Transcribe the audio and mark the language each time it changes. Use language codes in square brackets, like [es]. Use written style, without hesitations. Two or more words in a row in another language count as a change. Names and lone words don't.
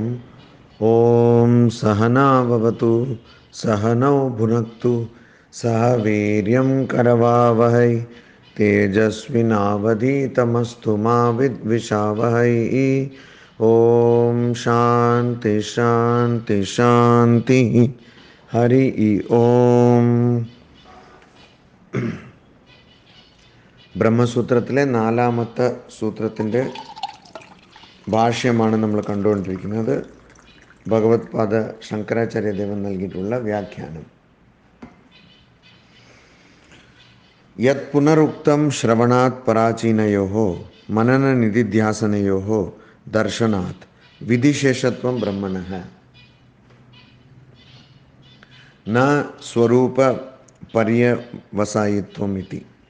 [sa] ओम सहना भवतु सहनौ भुनक्तु सह वीर्यं करवावहै तेजस्विनावधीतमस्तु मा विद्विषावहै। ओम शांति शांति शांति। हरि ओम. [ml] ബ്രഹ്മസൂത്രത്തിലെ നാലാമത്തെ സൂത്രത്തിൻ്റെ ഭാഷ്യമാണ് നമ്മൾ കണ്ടുകൊണ്ടിരിക്കുന്നത്. ഭഗവത്പാദ ശങ്കരാചാര്യദേവൻ നൽകിയിട്ടുള്ള വ്യാഖ്യാനം. [sa] യത് പുനരുക്തം ശ്രവണാത് പരാചീനയോഹോ മനനനിധിധ്യാസനയോഹോ ദർശനാത് വിധിശേഷത്വം ബ്രഹ്മണഃ ന സ്വരൂപ പര്യവസായിത്വം ഇതി.